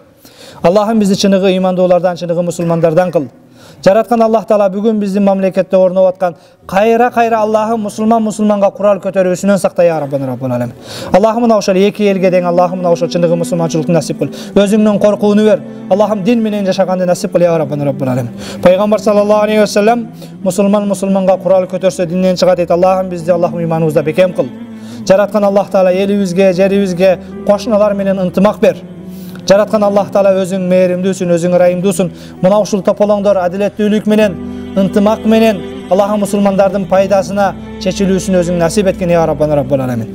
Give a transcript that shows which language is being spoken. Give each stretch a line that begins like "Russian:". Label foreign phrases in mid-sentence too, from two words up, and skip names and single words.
Kyrgyz: Аллахым бизди чыныгы ыймандуулардан, чыныгы мусулмандардан кыл. Жараткан Аллах Таala бүгүн биздин мамлекетте орноп аткан кайра Аллахым мусулманга курал көтөрүүсүнөн сакта
Arabic: يا ربنا رب العالمين.
Kyrgyz: Аллахым мына ошол эки элге дең Аллахым мына ошол чыныгы мусулманчылыкты насип кыл. Өзүңдөн коркууну бер. Аллахым дин менен жашаганды насип кыл
Arabic: يا ربنا رب العالمين.
Kyrgyz: Пайгамбар
Arabic: صلى الله عليه وسلم
Kyrgyz: мусулманга курал көтөрсө динден чыгат дейт. Аллахым бизди Аллахым ыйманыбызда бекем кыл. Жараткан Аллах Таala элибизге, жерибизге кошуналар менен ынтымак бер. Жараткан Аллах Таala өзүң мээримдүүсүн, өзүң ырайымдуусун. Мына ушул тополоңдор адилеттүүлүк менен, ынтымак менен Аллах мусулмандардын пайдасына чечилүүсүн өзүң насип эткин
Arabic: يا ربنا رب العالمين.